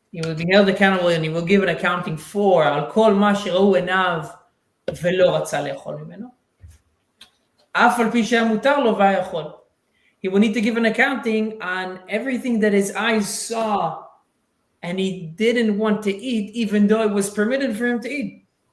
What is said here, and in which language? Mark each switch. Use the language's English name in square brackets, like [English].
[English] He will be held accountable, and he will give an accounting for [Hebrew] על כל מה שראו עיניו ולא רצה לאכול ממנו. אף על פי שהיה מותר לו והיה יכול. [English] He will need to give an accounting on everything that his eyes saw and he didn't want to eat, even though it was permitted for him to eat.